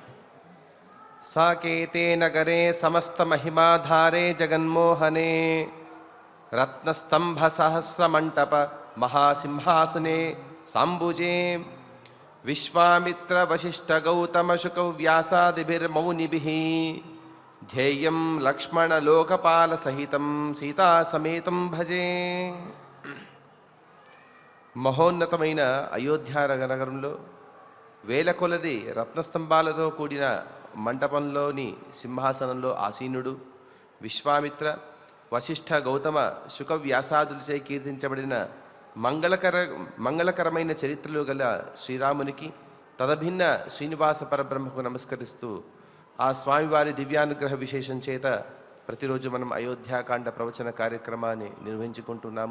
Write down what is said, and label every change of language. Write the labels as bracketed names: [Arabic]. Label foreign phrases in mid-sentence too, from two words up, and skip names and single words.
[Sanskrit] साकेते नगरे समस्त महिमाधारे जगन्मोहने रत्नस्तंभ सहस्र मंटप महासिंहासने सांबुजे विश्वामित्र वशिष्ठ गौतम शुक व्यासादिभिर्मौनिभिः ध्येयं लक्ष्मण लोकपाल सहितं सीता समेतं भजे। [Telugu] మహోన్నతమైన అయోధ్య నగరంలో వేల కొలది రత్నస్తంభాలతో కూడిన మంటపంలోని సింహాసనంలో ఆసీనుడు విశ్వామిత్ర వశిష్ఠ గౌతమ శుక వ్యాసాదులచే కీర్తించబడిన మంగళకరమైన చరిత్రలు గల శ్రీరామునికి తదభిన్న శ్రీనివాస పరబ్రహ్మకు నమస్కరిస్తూ ఆ స్వామివారి దివ్యానుగ్రహ విశేషం చేత ప్రతిరోజు మనం అయోధ్యాకాండ ప్రవచన కార్యక్రమాన్ని నిర్వహించుకుంటున్నాము.